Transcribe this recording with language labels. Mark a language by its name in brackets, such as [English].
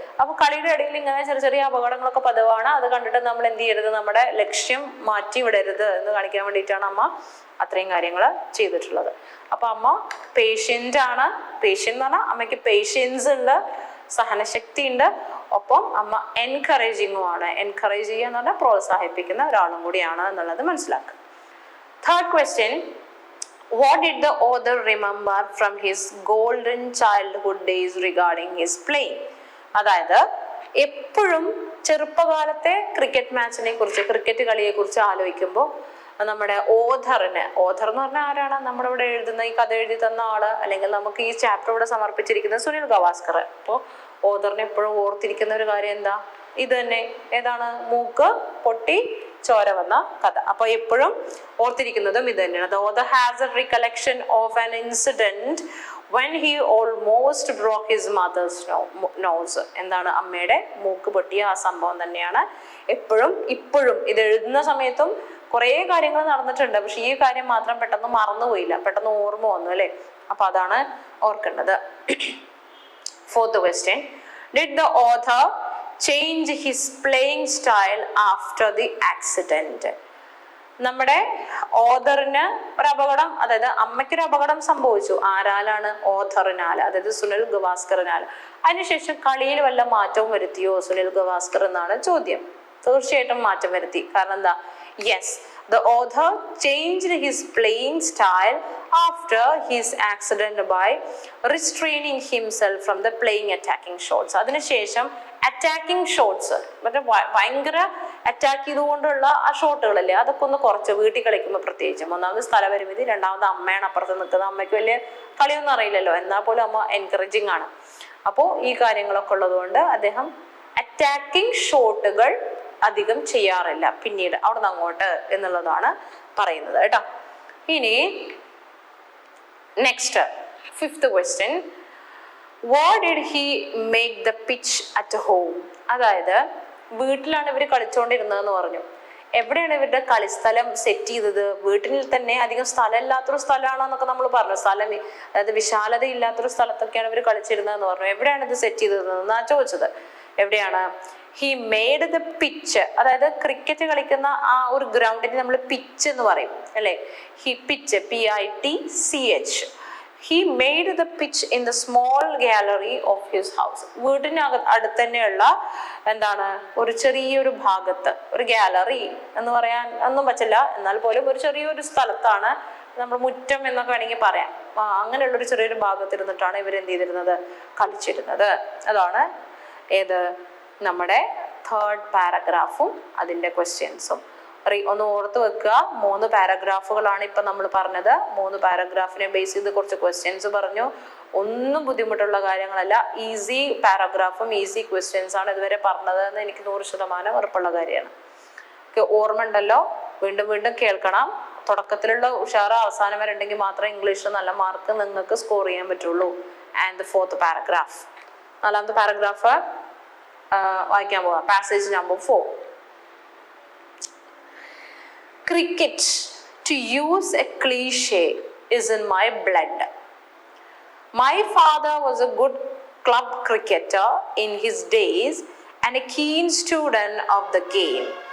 [Malayalam] അപ്പൊ കളിയുടെ ഇടയിൽ ഇങ്ങനെ ചെറിയ ചെറിയ അപകടങ്ങളൊക്കെ പതിവാണ്. അത് കണ്ടിട്ട് നമ്മൾ എന്ത് ചെയ്യരുത്, നമ്മുടെ ലക്ഷ്യം മാറ്റി വിടരുത് എന്ന് കാണിക്കാൻ വേണ്ടിയിട്ടാണ് അമ്മ അത്രയും കാര്യങ്ങൾ ചെയ്തിട്ടുള്ളത്. അപ്പൊ അമ്മ പേഷ്യന്റ് ആണ്. പേഷ്യന്റ് എന്ന് പറഞ്ഞാൽ അമ്മയ്ക്ക് പേഷ്യൻസ് ഉണ്ട്, സഹനശക്തി ഉണ്ട്. ഒപ്പം അമ്മ എൻകറേജിങ്ങും ആണ്. എൻകറേജ് ചെയ്യുക എന്ന് പറഞ്ഞാൽ പ്രോത്സാഹിപ്പിക്കുന്ന ഒരാളും കൂടിയാണ് എന്നുള്ളത് മനസ്സിലാക്കുക. [English] Third question, what did the author remember from his golden childhood days regarding his playing? [Malayalam] അതായത് എപ്പോഴും ചെറുപ്പകാലത്തെ ക്രിക്കറ്റ് മാച്ചിനെ കുറിച്ച്, ക്രിക്കറ്റ് കളിയെ കുറിച്ച് ആലോചിക്കുമ്പോൾ നമ്മുടെ ഓഥർ എന്ന് പറഞ്ഞാൽ ആരാണ്, നമ്മുടെ ഇവിടെ എഴുതുന്ന ഈ കഥ എഴുതി തന്ന ആള്, അല്ലെങ്കിൽ നമുക്ക് ഈ ചാപ്റ്റർ ഇവിടെ സമർപ്പിച്ചിരിക്കുന്ന സുനിൽ ഗവാസ്കർ. അപ്പോൾ ഓഥറിനെ എപ്പോഴും ഓർത്തിരിക്കുന്ന ഒരു കാര്യം എന്താ, ഇത് തന്നെ. ഏതാണ്, മൂക്ക് പൊട്ടി ചോര വന്ന കഥ. അപ്പൊ എപ്പോഴും ഓർത്തിരിക്കുന്നതും ഇത് തന്നെയാണ്. [English] The author has a recollection of an incident when he almost broke his mother's nose. [Malayalam] എന്താണ്, അമ്മയുടെ മൂക്ക് പൊട്ടിയ ആ സംഭവം തന്നെയാണ് എപ്പോഴും ഇപ്പോഴും ഇത് എഴുതുന്ന സമയത്തും കുറേ കാര്യങ്ങൾ നടന്നിട്ടുണ്ട്. പക്ഷെ ഈ കാര്യം മാത്രം പെട്ടെന്ന് മറന്നുപോയില്ല, പെട്ടെന്ന് ഓർമ്മ വന്നു അല്ലെ. അപ്പൊ അതാണ് ഓർക്കേണ്ടത്. [English] Fourth question, did the author change his playing style after the accident? [Malayalam] നമ്മുടെ ഓഥറിന് ഒരു അപകടം, അതായത് അമ്മയ്ക്കൊരു അപകടം സംഭവിച്ചു. ആരാലാണ്, ഓഥറിനാൽ, അതായത് സുനിൽ ഗവാസ്കറിനാൽ. അതിനുശേഷം കളിയിൽ വല്ല മാറ്റവും വരുത്തിയോ സുനിൽ ഗവാസ്കർ എന്നാണ് ചോദ്യം. തീർച്ചയായിട്ടും മാറ്റം വരുത്തി. കാരണം എന്താ, [English] Yes, the author changed his playing style after his accident by restraining himself from the playing attacking shots. [Malayalam] അതിനുശേഷം അറ്റാക്കിംഗ് ഷോട്ട്സ്, മറ്റേ ഭയങ്കര അറ്റാക്ക് ചെയ്തുകൊണ്ടുള്ള ആ ഷോട്ടുകളല്ലേ, അതൊക്കെ ഒന്ന് കുറച്ച് വീട്ടിൽ കളിക്കുമ്പോൾ പ്രത്യേകിച്ചും. ഒന്നാമത് സ്ഥലപരിമിതി, രണ്ടാമത് അമ്മയാണ് അപ്പുറത്ത് നിൽക്കുന്നത്. അമ്മയ്ക്ക് വലിയ കളിയൊന്നും അറിയില്ലല്ലോ, എന്നാൽ പോലും അമ്മ എൻകറേജിങ് ആണ്. അപ്പോൾ ഈ കാര്യങ്ങളൊക്കെ ഉള്ളത് കൊണ്ട് അദ്ദേഹം അറ്റാക്കിംഗ് ഷോട്ടുകൾ അധികം ചെയ്യാറില്ല പിന്നീട് അവിടെ നിന്ന് അങ്ങോട്ട് എന്നുള്ളതാണ് പറയുന്നത് കേട്ടോ. [English] ഇനി next 5th question, what did he make the pitch at home? [Malayalam] അതായത് വീട്ടിലാണ് ഇവർ കളിച്ചുകൊണ്ടിരുന്നതെന്ന് പറഞ്ഞു. എവിടെയാണ് ഇവരുടെ കളിസ്ഥലം സെറ്റ് ചെയ്തത്? വീട്ടിൽ തന്നെ അധികം സ്ഥലം ഇല്ലാത്തൊരു സ്ഥലമാണെന്നൊക്കെ നമ്മൾ പറഞ്ഞു. സ്ഥലം അതായത് വിശാലത ഇല്ലാത്തൊരു സ്ഥലത്തൊക്കെയാണ് ഇവർ കളിച്ചിരുന്നതെന്ന് പറഞ്ഞു. എവിടെയാണ് ഇത് സെറ്റ് ചെയ്തതെന്നാ ചോദിച്ചത്. എവിടെയാണ്? [English] he made the pitch, [Malayalam] അതായത് ക്രിക്കറ്റ് കളിക്കുന്ന ആ ഒരു ഗ്രൗണ്ടിന് നമ്മൾ പിച്ച് എന്ന് പറയും അല്ലെ. [English] He pitch PITCH. He made the pitch in the small gallery of his house. [Malayalam] വീടിന് അടുത്ത് തന്നെയുള്ള എന്താണ് ഒരു ചെറിയൊരു ഭാഗത്ത്, ഒരു ഗാലറി എന്ന് പറയാൻ ഒന്നും പറ്റില്ല, എന്നാൽ പോലും ഒരു ചെറിയൊരു സ്ഥലത്താണ്, നമ്മൾ മുറ്റം എന്നൊക്കെ വേണമെങ്കിൽ പറയാം. അങ്ങനെയുള്ള ഒരു ചെറിയൊരു ഭാഗത്തിരുന്നിട്ടാണ് ഇവർ എന്ത് ചെയ്തിരുന്നത്? കളിച്ചിരുന്നത്. അതാണ് ഏത് നമ്മുടെ 3rd പാരഗ്രാഫും അതിൻ്റെ ക്വസ്റ്റ്യൻസും. ഒന്ന് ഓർത്ത് വെക്കുക, 3 പാരഗ്രാഫുകളാണ് ഇപ്പൊ നമ്മൾ പറഞ്ഞത്. 3 പാരഗ്രാഫിനെ ബേസ് ചെയ്ത് കുറച്ച് ക്വസ്റ്റ്യൻസ് പറഞ്ഞു. ഒന്നും ബുദ്ധിമുട്ടുള്ള കാര്യങ്ങളല്ല, ഈസി പാരഗ്രാഫും ഈസി ക്വസ്റ്റ്യൻസ് ആണ് ഇതുവരെ പറഞ്ഞത് എന്ന് എനിക്ക് 100% ഉറപ്പുള്ള കാര്യമാണ്. ഓർമ്മ ഉണ്ടല്ലോ? വീണ്ടും വീണ്ടും കേൾക്കണം. തുടക്കത്തിലുള്ള ഉഷാറ് അവസാനം വരെ ഉണ്ടെങ്കിൽ മാത്രമേ ഇംഗ്ലീഷിൽ നല്ല മാർക്ക് നിങ്ങൾക്ക് സ്കോർ ചെയ്യാൻ പറ്റുള്ളൂ. ആൻഡ് 4th പാരഗ്രാഫ്, 4ാമത്തെ പാരഗ്രാഫ് വായിക്കാൻ പോവാം. Passage number 4. [English] Cricket, to use a cliche, is in my blood. My father was a good club cricketer in his days and a keen student of the game.